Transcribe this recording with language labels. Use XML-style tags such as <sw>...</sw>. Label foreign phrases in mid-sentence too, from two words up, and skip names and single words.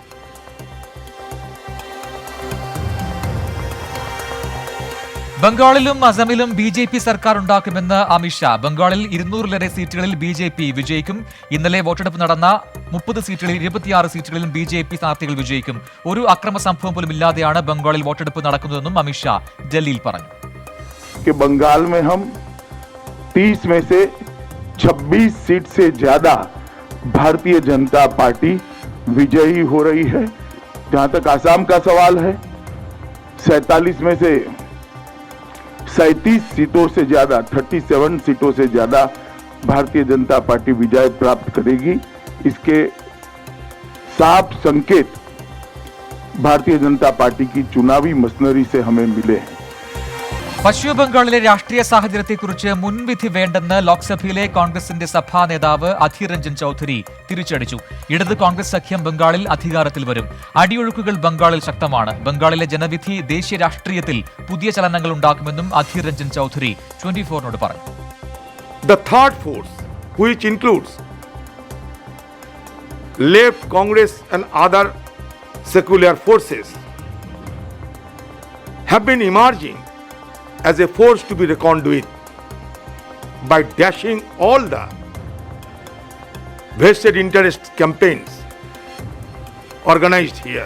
<ml>ബംഗാളിലും അസമിലും BJP സർക്കാർ ഉണ്ടാക്കുമെന്ന് അമിത്ഷാ. ബംഗാളിൽ 200-ലേറെ സീറ്റുകളിൽ BJP വിജയിക്കും. ഇന്നലെ വോട്ടെടുപ്പ് നടന്ന 30 സീറ്റുകളിൽ 26 സീറ്റുകളിലും BJP സ്ഥാനാർത്ഥികൾ വിജയിക്കും. ഒരു അക്രമ സംഭവം പോലും ഇല്ലാതെയാണ് ബംഗാളിൽ വോട്ടെടുപ്പ് നടക്കുന്നതെന്നും അമിത്ഷാ ഡൽഹിയിൽ പറഞ്ഞു.</ml> <hi>बंगाल में हम 30 में से 26 सीट से ज्यादा भारतीय जनता पार्टी विजयी हो रही है. जहां तक आसाम का सवाल है, 47 में से 37 सीटों से ज्यादा 37 सीटों से ज्यादा भारतीय जनता पार्टी विजय प्राप्त करेगी. इसके साफ संकेत भारतीय जनता पार्टी की चुनावी मशीनरी से हमें मिले हैं.</hi> <ml>പശ്ചിമബംഗാളിലെ രാഷ്ട്രീയ സാഹചര്യത്തെക്കുറിച്ച് മുൻവിധി വേണ്ടെന്ന് ലോക്സഭയിലെ കോൺഗ്രസിന്റെ സഭാ നേതാവ് അധീർ രഞ്ജൻ ചൌധരി തിരിച്ചടിച്ചു. ഇടത് കോൺഗ്രസ് സഖ്യം ബംഗാളിൽ അധികാരത്തിൽ വരും. അടിയൊഴുക്കുകൾ ബംഗാളിൽ ശക്തമാണ്. ബംഗാളിലെ ജനവിധി ദേശീയ രാഷ്ട്രീയത്തിൽ പുതിയ ചലനങ്ങൾ ഉണ്ടാക്കുമെന്നും അധീർ രഞ്ജൻ ചൌധരി 24-നോട് പറഞ്ഞു.</ml> <en>The third force, which includes left Congress and other secular forces, have been emerging as a force to be reckoned with by dashing all the vested interest campaigns organized here.</en>